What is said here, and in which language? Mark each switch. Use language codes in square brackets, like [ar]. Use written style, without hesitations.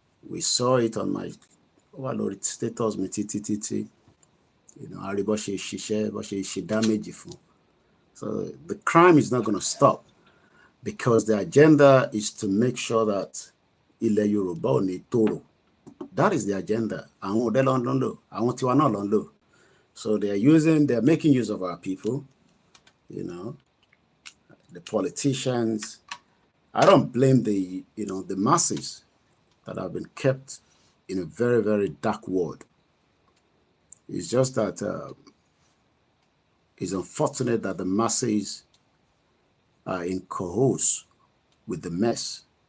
[en] We saw it on my status mi títí. [yo] A rí bó ṣe ṣiṣẹ́, bó ṣe ṣe damage fún. [en] So the crime is not going to stop because the agenda is to make sure that [yo] ilẹ̀ Yorùbá ò ní tòrò. [en] That is the agenda. [yo] Àwọn òde ló ń lò, àwọn tiwa náà ló ń lò. [en] So they're making use of our people, the politicians. I don't blame the masses that have been kept in a very, very dark world. It's just that it's unfortunate that the masses are in cahoots with the mess.